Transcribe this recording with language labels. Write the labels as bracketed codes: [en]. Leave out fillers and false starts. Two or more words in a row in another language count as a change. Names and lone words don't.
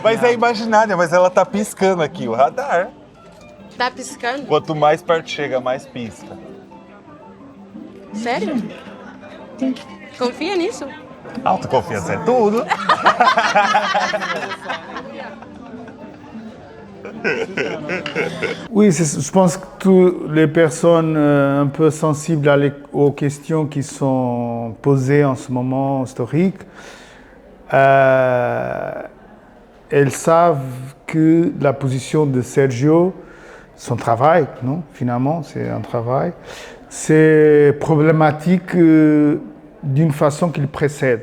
[pt] Mas é imaginária, mas ela tá piscando aqui, o radar. Tá piscando? Quanto mais perto chega, mais pisca. Sério? Confia nisso? Autoconfiança é tudo. [fr] Oui, je pense que toutes les personnes un peu sensibles aux questions qui sont posées en ce moment historique, elles savent que la position de Sergio, son travail, non, finalement, c'est un travail, c'est problématique d'une façon qu'il précède.